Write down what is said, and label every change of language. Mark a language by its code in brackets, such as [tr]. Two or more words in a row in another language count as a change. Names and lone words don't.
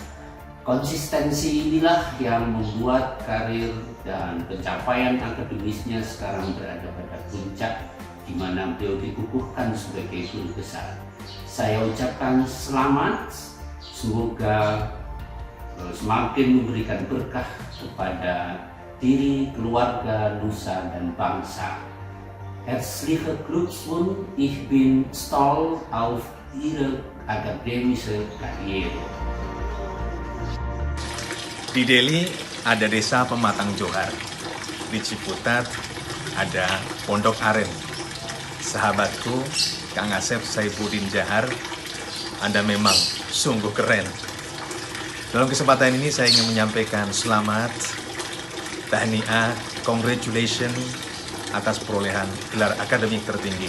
[id] Konsistensi inilah yang membuat karir dan pencapaian akademisnya sekarang berada pada puncak, di mana beliau dikukuhkan sebagai guru besar. Saya ucapkan selamat, semoga semakin memberikan berkah kepada diri, keluarga, nusa, dan bangsa. [de] Herzlichen Glückwunsch, ich bin stolz auf Ihre akademische Karriere. [id] Di Delhi ada desa Pematang Johar. Di Ciputat ada Pondok Aren. Sahabatku, Kang Asep Saifuddin Jahar, Anda memang sungguh keren. Dalam kesempatan ini saya ingin menyampaikan selamat, tahniah, congratulations atas perolehan gelar akademik tertinggi.